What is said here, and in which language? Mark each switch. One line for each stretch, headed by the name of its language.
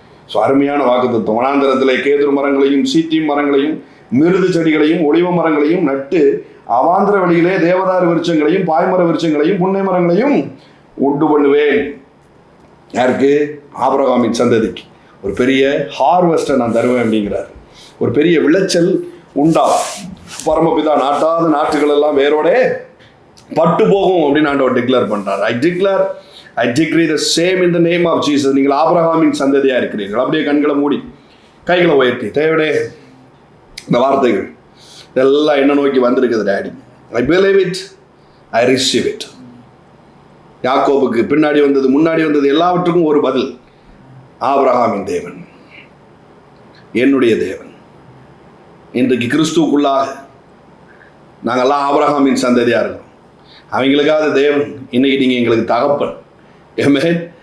Tamil: So அருமையான வாக்குத்தத்தம். வனாந்தரத்தில் கேதுரு மரங்களையும் சீத்திம் மரங்களையும் மிருது செடிகளையும் ஒளிவ மரங்களையும் நட்டு அவாந்திர வழியிலே தேவதாரு விருட்சங்களையும் பாய்மர விருட்சங்களையும் புன்னை மரங்களையும் உண்டு பண்ணுவேன். யாருக்கு? ஆபிரகாமின் சந்ததிக்கு ஒரு பெரிய ஹார்வெஸ்ட்டை நான் தருவேன் அப்படிங்கிறார். ஒரு பெரிய விளைச்சல் உண்டா. பரமபிதா நாட்டாத நாட்டுகள் எல்லாம் வேரோட பட்டு போகும் அப்படின்னு ஆண்டவர் டிக்ளேர் பண்றார்.
English: I decree the same in the name of Jesus.
Tamil: நீங்கள் ஆபிரகாமின் சந்ததியா இருக்கிறீர்கள். அப்படியே கண்களை மூடி கைகளை உயர்த்தி தேவனே இந்த வார்த்தைகள் இதெல்லாம் என்ன நோக்கி வந்திருக்குது daddy.
English: I believe it, I receive it.
Tamil: யாக்கோபுக்கு பின்னாடி வந்தது முன்னாடி வந்தது எல்லாவற்றுக்கும் ஒரு பதில். ஆபிரகாமின் தேவன் என்னுடைய தேவன். இன்றைக்கு கிறிஸ்துவுக்குள்ளாக நாங்கள்லாம் ஆபிரகாமின் சந்ததியாக இருக்கிறோம். அவங்களுக்காக தேவன் இன்னைக்கு நீங்கள் எங்களுக்கு தகப்பன். ஆமென்.